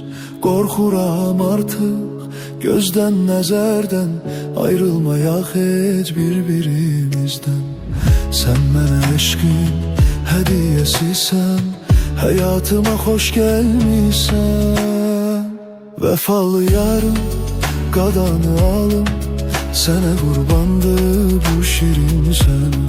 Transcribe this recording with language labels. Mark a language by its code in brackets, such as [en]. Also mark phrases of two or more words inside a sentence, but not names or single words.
[tr] Korkuram artık gözden nezerden, ayrılmayak hiç birbirimizden. Sen bana eşkin hediyesisən, hayatıma hoş gelmişsən. [az] Vefalı yarım, qadanı alım, sənə qurbandı bu şirin sənə.